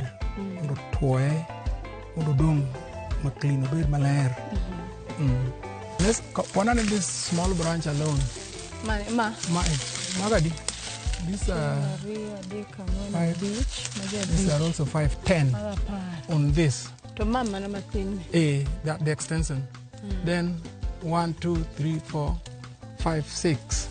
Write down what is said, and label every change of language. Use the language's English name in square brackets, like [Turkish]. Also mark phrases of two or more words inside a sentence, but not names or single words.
[Luo (Kenya and Tanzania)] Mondo tuoye, mondo dong ma clean, obed maler. [English] Let's one on this small branch alone. Magadi. These are also 5, 10 on this. [Luo (Kenya and Tanzania)] To mama na matin. [English] The extension. Then 1, 2, 3, 4, 5, 6.